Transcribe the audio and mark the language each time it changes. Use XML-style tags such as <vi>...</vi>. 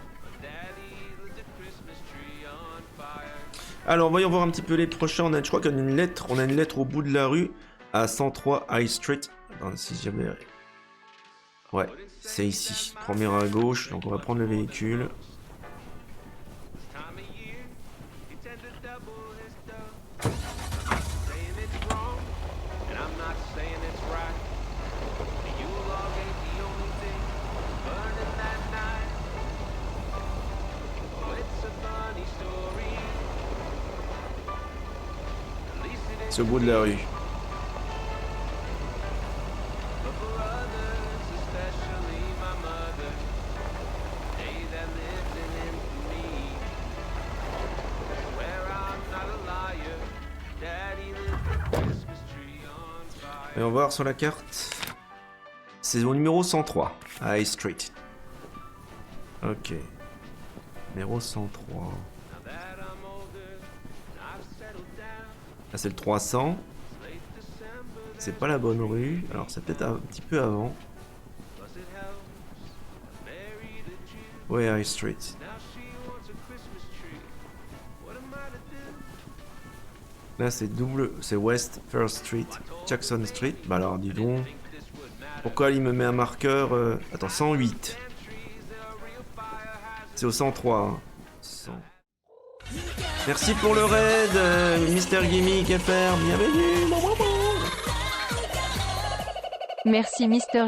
<en>My daddy lit the Christmas tree on fire.</en> <fr>Alors, voyons voir un petit peu les prochains. Je crois qu'on a une lettre. On a une lettre au bout de la rue, à 103 High Street. Attends, si jamais... Ouais, c'est ici. Première à gauche, donc on va prendre le véhicule.</fr> <en>This time of year, he tend to double his dough. I'm not saying it's wrong, and I'm not saying it's right. The Yule log ain't the only thing burning that night. Oh, it's a funny story. At least it is</en> <fr>C'est au bout de la rue.</fr> <en>but for others, especially my mother, they that lived in infamy. Swear I'm not a liar. Daddy lit the Christmas tree on fire.</en> <fr>Et on va voir sur la carte. C'est au numéro 103, à High Street. Ok. Numéro 103.</fr> <en>Now that I'm older, I've settled down.</en> <fr>Là, c'est le 300.</fr> <en>Late December,</en> <fr>C'est pas la bonne rue. Alors, c'est peut-être un petit peu avant.</fr> <en>plus it helps. Married a Jew.</en> <fr>Ouais, High Street.</fr> <en>Now she wants a Christmas tree. What am I to do?</en> <fr>Là, c'est West First Street, Jackson Street. Bah alors, dis donc.</fr> <en>Think this would matter.</en> <fr>Pourquoi il me met un marqueur Attends, 108. C'est au 103. Hein. 100. Merci pour le raid, Mister Gimmick FR. Bienvenue. Merci Mr.</fr>